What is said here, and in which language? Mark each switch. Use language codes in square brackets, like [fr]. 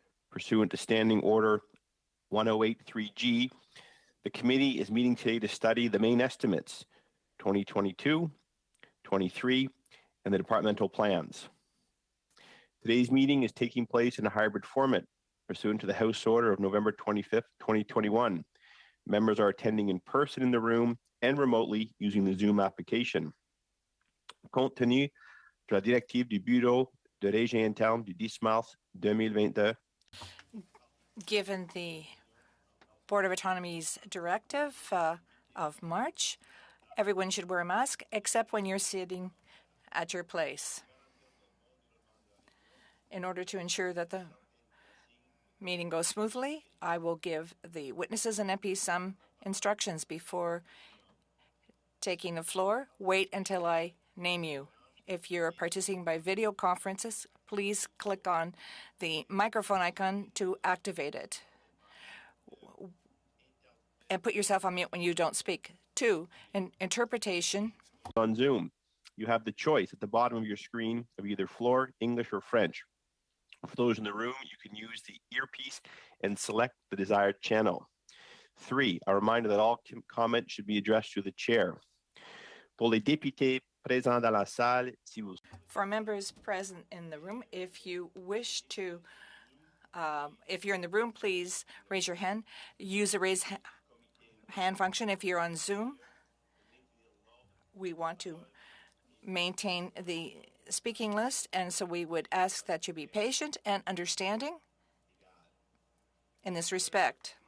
[en] Pursuant to Standing Order 1083G, the committee is meeting today to study the main estimates 2022, 23, and the departmental plans. Today's meeting is taking place in a hybrid format pursuant to the House Order of November 25th, 2021. Members are attending in person in the room and remotely using the Zoom application. [fr] Compte tenu de la directive du Bureau de régie interne du 10 mars 2022. [en] Given the Board of Autonomy's directive of March, everyone should wear a mask except when you're sitting at your place. In order to ensure that the meeting goes smoothly, I will give the witnesses and MPs some instructions before taking the floor. Wait until I name you. If you're participating by video conferences, please click on the microphone icon to activate it. And put yourself on mute when you don't speak. 2, interpretation. On Zoom, you have the choice at the bottom of your screen of either floor, English, or French. For those in the room, you can use the earpiece and select the desired channel. 3, a reminder that all comments should be addressed to the chair. [fr] Pour les députés présents dans la salle, si vous... [en] For members present in the room, if you wish to, if you're in the room, please raise your hand. Use the raise hand function. If you're on Zoom, we want to maintain the speaking list, and so we would ask that you be patient and understanding in this respect.